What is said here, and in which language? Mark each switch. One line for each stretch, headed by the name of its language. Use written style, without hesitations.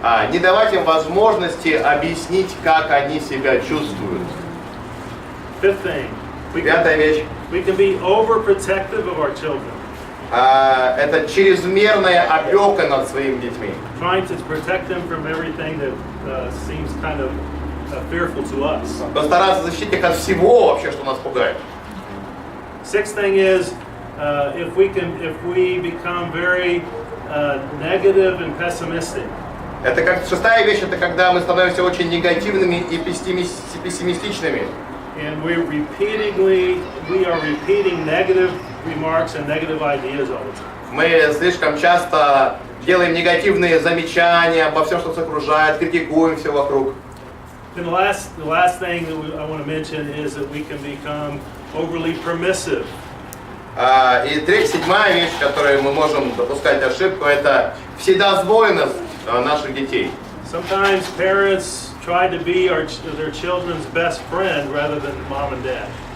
Russian: Не давать им возможности объяснить, как они себя чувствуют.
English: Fifth thing,
Russian: Пятая вещь.
English: we can be overprotective of our children,
Russian: Это чрезмерная опека над своими детьми.
English: trying to protect them from everything that seems kind of fearful to us.
Russian: Постараться защитить их от всего вообще, что нас пугает.
English: Sixth thing is, if we become very negative and pessimistic.
Russian: Это как шестая вещь, это когда мы становимся очень негативными и пессимистичными.
English: And we are repeating negative remarks and negative ideas all the time.
Russian: Мы слишком часто делаем негативные замечания обо всем, что нас окружает, критикуем все вокруг.
English: And the last thing that I want to mention is that we can become overly permissive.
Russian: И седьмая вещь, в которой мы можем допускать ошибку, это вседозволенность наших детей.
English: Sometimes parents try to be their children's best friend rather than mom and dad.